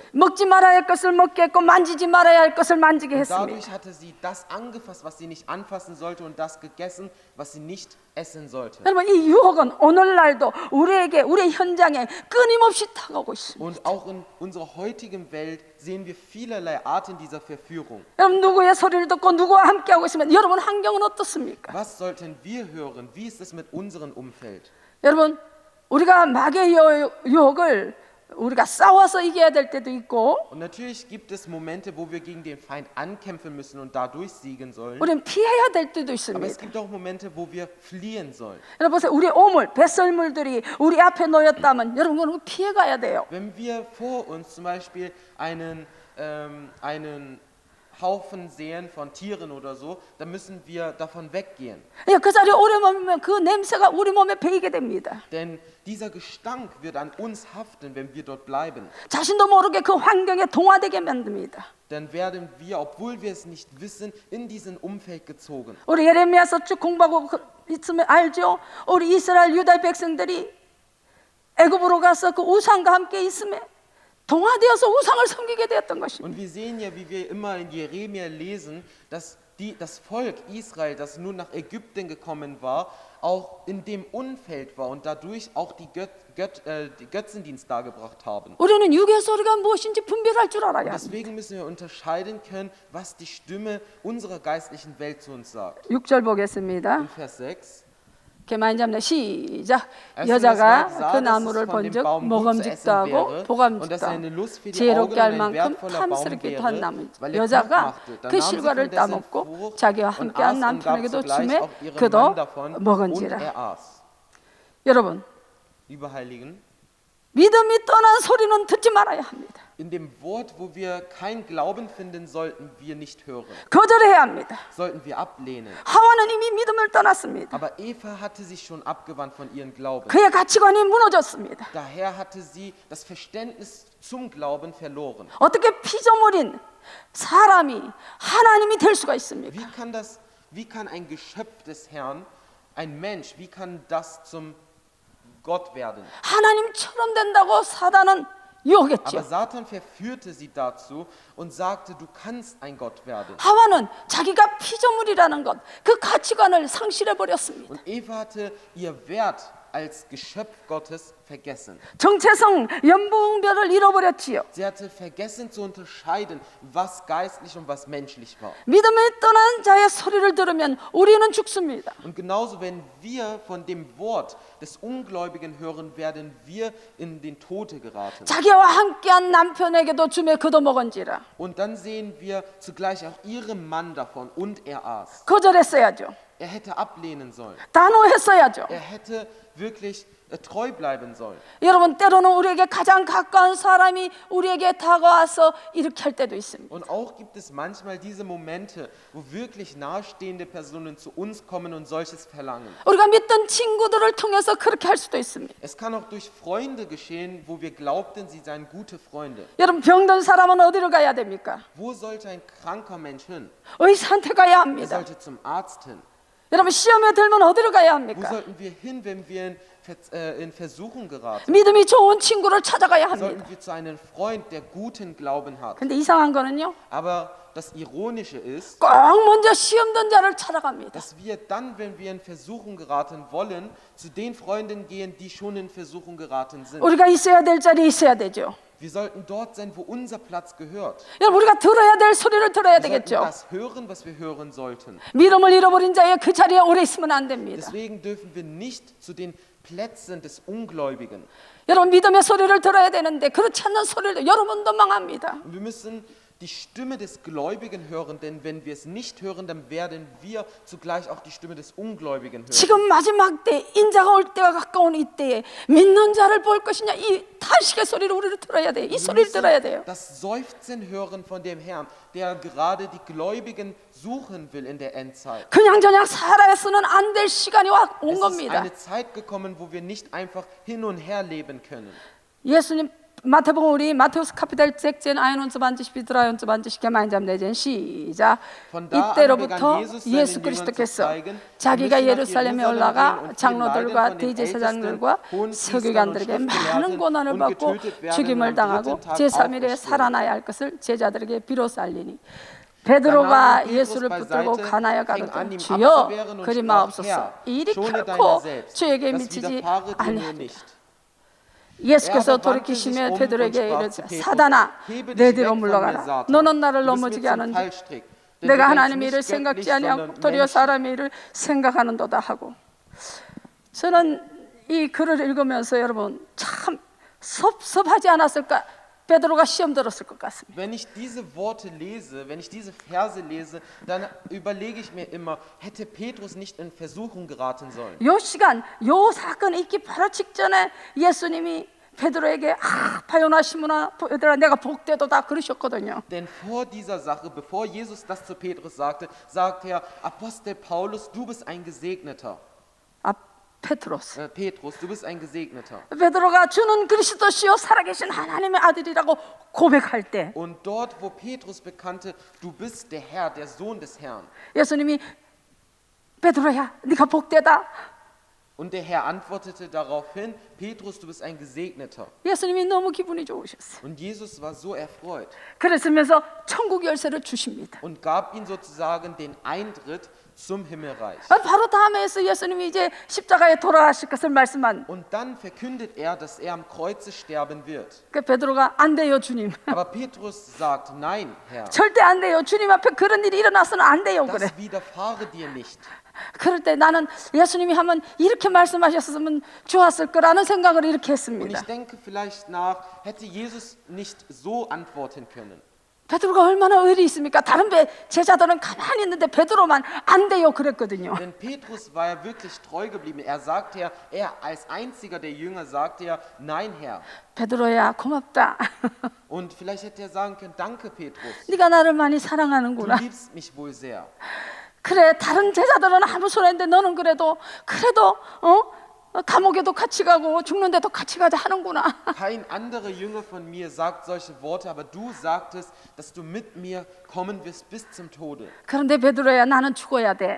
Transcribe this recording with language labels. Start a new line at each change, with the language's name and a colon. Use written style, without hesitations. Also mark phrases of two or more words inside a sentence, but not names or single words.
Korean: 먹지 말아야 할 것을 먹게 했고 만지지 말아야 할 것을 만지게
German: Und
Korean: 했습니다.
German: dadurch hatte sie das angefasst, was sie nicht anfassen sollte, und das gegessen, was sie nicht essen sollte.
Korean: 여러분, 이 유혹은 오늘날도 우리에게 우리 현장에 끊임없이 다가오고 있습니다.
German: Und auch in unserer heutigen Welt sehen wir vielerlei Arten dieser Verführung.
Korean: 여러분, 누구의 소리를 듣고 누구와 함께하고 있으면 여러분 환경은 어떻습니까?
German: Was sollten wir hören? Wie ist es mit unserem Umfeld?
Korean: 여러분, 우리가 마귀의 유혹을 우리가 싸워서 이겨야 될 때도 있고
German: Und natürlich gibt es Momente, wo wir gegen den Feind ankämpfen müssen und dadurch siegen sollen.
Korean: 우리는 피해야 될 때도
German: Aber es
Korean: 있습니다.
German: gibt auch Momente, wo wir fliehen sollen.
Korean: 여러분 보세요. 우리 오물, 뱃설물들이 우리 앞에 놓였다면 여러분 그런 거 피해 가야 돼요.
German: Wenn wir vor uns zum Beispiel einen Haufen sehen von Tieren oder so, dann müssen wir davon weggehen.
Korean: 그 자리에 오래 머물면 그 냄새가 우리 몸에 배이게 됩니다.
German: Denn dieser Gestank wird an uns haften, wenn wir dort bleiben.
Korean: 자신도 모르게 그 환경에 동화되게 만듭니다.
German: Dann werden wir, obwohl wir es nicht wissen, in diesen Umfeld gezogen.
Korean: 우리 예레미야서 쭉 공부하고 있으면 알죠? 우리 이스라엘 유다 백성들이 애굽으로 가서 그 우상과 함께 있음에 동화되어서 우상을 섬기게 되었던 것입니다.
German: Und wir sehen ja, wie wir immer in Jeremia lesen, dass das Volk Israel, das nun nach Ägypten gekommen war, auch in dem Umfeld war und dadurch auch die Götzendienst dargebracht haben.
Korean: 우리는 육의 소리가 무엇인지 분별할 줄 알아야 합니다.
German: Deswegen müssen wir unterscheiden können, was die Stimme unserer geistlichen Welt zu uns sagt.
Korean: 6절 보겠습니다.
German: In Vers 6.
Korean: 개만 잡네. 시작.
German: Als
Korean: 여자가
German: das Weib sah,
Korean: 그
German: dass es
Korean: 나무를
German: von dem
Korean: 본즉
German: Baum gut zu
Korean: 먹음직도
German: essen
Korean: 하고
German: wäre und
Korean: 보감직도
German: dass eine Lust für die
Korean: 지혜롭게
German: Augen
Korean: 할
German: und ein
Korean: 만큼
German: wertvoller Baum
Korean: 탐스럽기도 한
German: wäre,
Korean: 나무.
German: weil er klug
Korean: 여자가
German: machte, dann
Korean: 그
German: nahm sie
Korean: 실과를
German: von dessen
Korean: 따먹고
German: Frucht
Korean: 자기와
German: und
Korean: 함께한
German: aß und gab
Korean: 남편에게도
German: zugleich
Korean: 주매
German: auch ihrem
Korean: 그도
German: Mann davon und
Korean: 먹은지라.
German: er aß.
Korean: 여러분,
German: Liebe Heiligen,
Korean: 믿음이 떠난 소리는 듣지 말아야 합니다.
German: in dem Wort, wo wir kein Glauben finden, sollten wir nicht hören,
Korean: 거절해야 합니다.
German: sollten wir ablehnen.
Korean: 하와는 이미 믿음을 떠났습니다.
German: Aber Eva hatte sich schon abgewandt von ihrem Glauben.
Korean: 그의 가치관이 무너졌습니다.
German: Daher hatte sie das Verständnis zum Glauben verloren.
Korean: 어떻게 피조물인 사람이 하나님이 될 수가 있습니까?
German: Wie kann ein Geschöpf des Herrn, ein Mensch, wie kann das zum Gott werden?
Korean: 하나님처럼 된다고 사단은 유혹했죠.
German: Aber Satan verführte sie dazu und sagte, du kannst ein Gott werden.
Korean: 하와는 자기가 피조물이라는 것, 그 가치관을 상실해 버렸습니다.
German: Und Eva hatte ihr Wert als Geschöpf Gottes vergessen.
Korean: 정체성, 연봉별을 잃어버렸지요.
German: Sie hatte vergessen zu unterscheiden, was geistlich und was menschlich war.
Korean: 믿음에 떠난 자의 소리를 들으면 우리는 죽습니다.
German: Und genauso, wenn wir von dem Wort des Ungläubigen hören, werden wir in den Tode geraten.
Korean: 자기와 함께한 남편에게도 주매 그도 먹은지라.
German: Und dann sehen wir zugleich auch ihrem Mann davon und er aß.
Korean: 거절했어야죠.
German: Er hätte ablehnen sollen.
Korean: 단호했어야죠.
German: Er hätte wirklich treu bleiben sollen.
Korean: 여러분, 때로는 우리에게 가장 가까운 사람이 우리에게 다가와서 이렇게 할 때도 있습니다.
German: Und auch gibt es manchmal diese Momente, wo wirklich nahestehende Personen zu uns kommen und solches verlangen.
Korean: 우리가 믿던 친구들을 통해서 그렇게 할 수도 있습니다.
German: Es kann auch durch Freunde geschehen, wo wir glaubten, sie seien gute Freunde.
Korean: 여러분, 병든 사람은 어디로 가야 됩니까?
German: Wo sollte ein kranker Mensch hin?
Korean: 의사한테 가야
German: Er
Korean: 합니다.
German: sollte zum Arzt hin.
Korean: 여러분, 시험에 들면 어디로 가야
German: Wo
Korean: 합니까?
German: sollten wir hin, wenn wir in Versuchung geraten?
Korean: 믿음이 좋은 친구를 찾아가야 합니다.
German: Sollten wir zu einem Freund, der guten Glauben hat.
Korean: 근데 이상한 거는요,
German: Aber das Ironische ist,
Korean: 꼭 먼저 시험 든 자를 찾아갑니다.
German: dass wir dann, wenn wir in Versuchung geraten wollen, zu den Freunden gehen, die schon in Versuchung geraten sind.
Korean: 우리가 있어야 될 자리에 있어야 되죠.
German: Wir sollten dort sein, wo unser Platz gehört.
Korean: 여러분, 우리가 들어야 될 소리를 들어야
German: Wir sollten
Korean: 되겠죠.
German: das hören, was wir hören sollten.
Korean: 믿음을 잃어버린 자의 그 자리에 오래 있으면 안 됩니다.
German: Deswegen dürfen wir nicht zu den Plätzen des Ungläubigen.
Korean: 여러분, 믿음의 소리를 들어야 되는데 그렇지 않는 소리를 여러분도 망합니다.
German: Und wir müssen die Stimme des Gläubigen hören, denn wenn wir es nicht hören, dann werden wir zugleich auch die Stimme des Ungläubigen hören.
Korean: 지금 마지막 때, 인자가 올 때가 가까운 이때에 믿는 자를 볼 것이냐, 이 탄식의 소리를 우리를 들어야 돼요. 이
German: Wir
Korean: 소리를 들어야
German: müssen
Korean: 돼요.
German: das Seufzen hören von dem Herrn, der gerade die Gläubigen suchen will in der Endzeit.
Korean: 그냥저냥 살아서는 안 될 시간이 온
German: Es ist
Korean: 겁니다.
German: eine Zeit gekommen, wo wir nicht einfach hin und her leben können.
Korean: 예수님 마태복음 우리
German: Matthäus Kapitel
Korean: 16 21 비드라 21 개만 잠내전 시작.
German: Von da an
Korean: 이때로부터
German: begann Jesus seinen
Korean: 예수
German: Jüngern zu
Korean: 그리스도께서
German: zeigen,
Korean: 자기가
German: wir müssen nach
Korean: 예루살렘에
German: Jerusalem
Korean: 올라가
German: gehen und viel
Korean: 장로들과
German: leiden von den
Korean: 대제사장들과
German: Ältesten, Hohenpriestern
Korean: 서기관들에게
German: und
Korean: 많은
German: Schriftgelehrten
Korean: 고난을
German: und
Korean: 받고
German: getötet werden
Korean: 죽임을
German: und am
Korean: 당하고
German: dritten Tag
Korean: 제3일에
German: auferstehen.
Korean: 살아나야 할 것을 제자들에게 비로소 알리니
German: Da
Korean: 베드로가
German: nahm ihn
Korean: 예수를
German: Petrus
Korean: 붙들고
German: beiseite,
Korean: 가나야
German: fing an,
Korean: 가로되
German: ihm
Korean: 주여
German: abzuwehren und
Korean: 그리
German: sprach,
Korean: 마옵소서
German: Herr,
Korean: 이 일이
German: schone deiner
Korean: 결코
German: selbst,
Korean: 주에게
German: das
Korean: 미치지
German: widerfahre dir nur
Korean: 아니하리라.
German: nicht.
Korean: 예수께서
German: Er aber wandte
Korean: 돌이키시며
German: sich um
Korean: 베드로에게
German: und sprach
Korean: 이르되
German: zu Petrus,
Korean: 사단아
German: Hebe
Korean: 내
German: dich
Korean: 뒤로
German: weg von mir,
Korean: 물러가라
German: Satan.
Korean: 너는 나를
German: Du bist mir
Korean: 넘어지게
German: zum
Korean: 하는지
German: Fallstrick, denn du
Korean: 내가
German: denkst
Korean: 하나님의
German: nicht
Korean: 일을
German: göttlich,
Korean: 생각지 아니하고
German: sondern
Korean: 도리어
German: menschlich.
Korean: 사람의 일을 생각하는도다 하고 저는 이 글을 읽으면서 여러분 참 섭섭하지 않았을까 베드로가 시험 들었을 것 같습니다.
German: Wenn ich diese Worte lese, wenn ich diese Verse lese, dann überlege ich mir immer, hätte Petrus nicht in Versuchung geraten sollen?
Korean: 요 시간 요 사건 있기 바로 직전에 예수님이 베드로에게 바요나 시므나 얘들아 내가 복되도다 그러셨거든요.
German: Denn vor dieser Sache, bevor Jesus das zu Petrus sagte, sagte er, Apostel Paulus, du bist ein Gesegneter.
Korean: 페트로스.
German: Petrus, du bist ein Gesegneter.
Korean: 베드로가 주는 그리스도시요 살아계신 하나님의 아들이라고 고백할 때
German: Und dort, wo Petrus bekannte, du bist der Herr, der Sohn des Herrn.
Korean: 예수님이 베드로야 네가 복되다.
German: Und der Herr antwortete daraufhin, Petrus, du bist ein Gesegneter.
Korean: 예수님이 너무 기분이 좋으셨어요.
German: Und Jesus war so erfreut
Korean: 그랬으면서 천국 열쇠를 주십니다.
German: und gab ihm sozusagen den Eintritt zum Himmelreich.
Korean: 바로 다음에서 예수님이 이제 십자가에 돌아가실 것을 말씀한
German: Und dann verkündet er, dass er am Kreuze sterben wird.
Korean: 그 베드로가 안 돼요 주님.
German: Aber Petrus sagt, nein, Herr,
Korean: 절대 안 돼요 주님 앞에 그런 일이 일어나서는 안 돼요 그래.
German: das widerfahre dir nicht.
Korean: 그럴 때 나는 예수님이 하면 이렇게 말씀하셨으면 좋았을 거라는 생각을 이렇게
German: Und
Korean: 했습니다.
German: ich denke vielleicht nach, hätte Jesus nicht so antworten können.
Korean: 베드로가 얼마나 의리 있습니까? 다른 제자들은 가만히 있는데 베드로만 안 돼요 그랬거든요.
German: Denn Petrus war ja wirklich treu geblieben. Er sagte ja, er als einziger der Jünger sagte ja, nein Herr.
Korean: 베드로야 고맙다.
German: Und vielleicht hätte er sagen können, danke Petrus,
Korean: 네가 나를 많이
German: du
Korean: 사랑하는구나.
German: liebst mich wohl sehr.
Korean: 그래 다른 제자들은 아무 소리 했는데 너는 그래도 감옥에도 같이 가고 죽는데도 같이 가자 하는구나.
German: Kein anderer Jünger von mir sagt solche Worte, aber du sagtest, dass du mit mir kommen wirst bis zum Tode.
Korean: 그런데 베드로야 나는 죽어야 돼.